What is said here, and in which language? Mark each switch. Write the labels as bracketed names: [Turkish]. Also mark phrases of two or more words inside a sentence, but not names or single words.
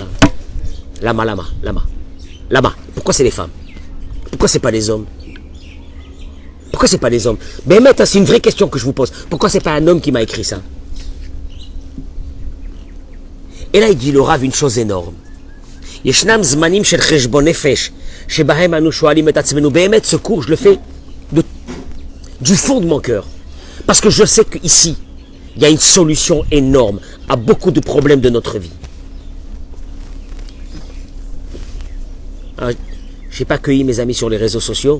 [French] Lama. Pourquoi c'est les femmes? Pourquoi c'est pas les hommes? Pourquoi c'est pas les hommes? Mais maintenant, c'est une vraie question que je vous pose. Pourquoi c'est pas un homme qui m'a écrit ça? Et là, il dit le Rav une chose énorme. [Hebrew] ישנם זמנים של חשבון נפש, שבהם אנו שואלים את עצמנו. [French] Béhémet, ce cours, je le fais du fond de mon cœur. Parce que je sais qu'ici, il y a une solution énorme à beaucoup de problèmes de notre vie. Alors, je n'ai pas accueilli mes amis sur les réseaux sociaux.